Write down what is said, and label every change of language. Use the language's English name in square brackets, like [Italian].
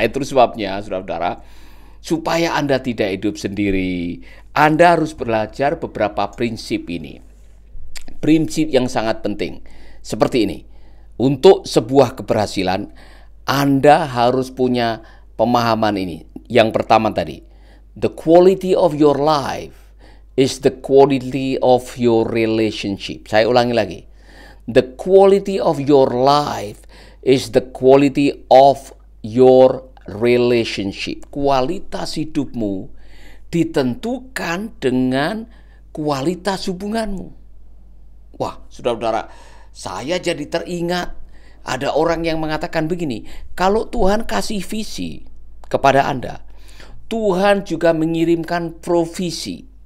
[Indonesian] Itu sebabnya, saudara-saudara, supaya Anda tidak hidup sendiri, Anda harus belajar beberapa prinsip ini. Prinsip yang sangat penting. Seperti ini. Untuk sebuah keberhasilan, Anda harus punya pemahaman ini. Yang pertama tadi, [English] the quality of your life is the quality of your relationship. [Indonesian] Saya ulangi lagi. [English] The quality of your life is the quality of your relationship. [Indonesian] Kualitas hidupmu ditentukan dengan kualitas hubunganmu. Wah, saudara-saudara, saya jadi teringat ada orang yang mengatakan begini, kalau Tuhan kasih visi kepada Anda, Tuhan juga mengirimkan provisi.